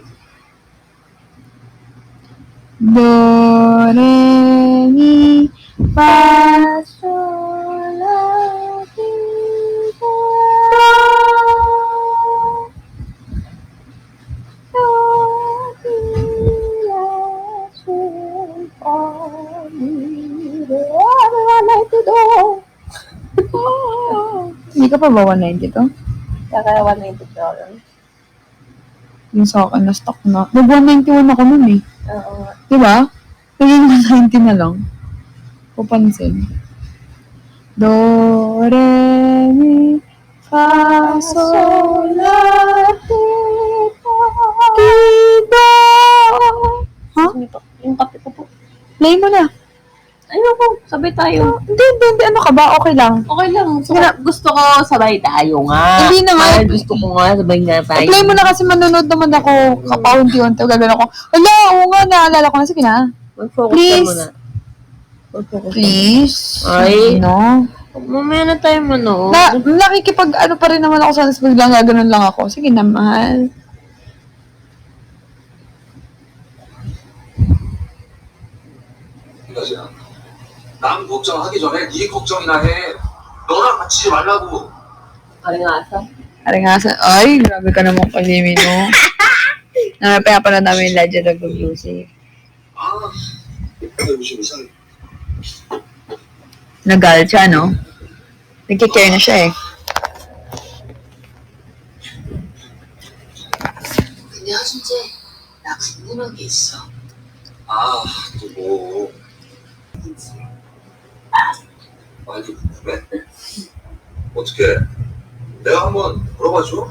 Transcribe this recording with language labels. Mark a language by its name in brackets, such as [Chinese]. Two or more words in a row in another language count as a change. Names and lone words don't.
[Filipino] Do, re, mi, fa, so, la, ti, do. Do, ti, la, so, fa, mi, do. Hindi ka pa ba 192? Kaya 190 Yung sa akin na stock na. Nag-191 ako nun eh. Oo nga. Diba? Naging 190 na lang. Pupansin. Do, re, mi, fa, sol, la, ti, do. Ha? Yung kape ko po. Play mo na. Ayun po, sabay tayo. Hindi. Ano ka ba? Okay lang. Okay lang. So, Sige na. gusto ko sabay tayo nga. Hindi na nga. Ay, gusto ko nga sabay nga tayo. Play mo na kasi manonood naman ako. Kapaunti-unti. Gagawin ako. Ala, oo nga. Naalala ko na. Sige na. Mag-focus Please. ka muna. Mag-focus ka Please. Ay. No. muna. Mamaya na tayo manood. Nakikipag ano pa rin naman ako sa nas biglang gaganon lang ako. Sige na, mahal. [Korean] 이거지야. 남 걱정하기 전에 네 걱정이나 해. 너랑 같이 말라고. Aringasa. Aringasa. [Filipino] Ay, grabe ka naman kasi, no? Napaya pala namin yung Legend of the Music. [Korean] 아, 근데 무슨 이상해. [Filipino] Nag-galit siya, no? Nagkikare na siya eh. [Korean] 근데 허준재, 나 궁금한 게 있어. 아, 또 뭐. 아니, 궁금해? 어떻게? 내가 한번 물어봐줘?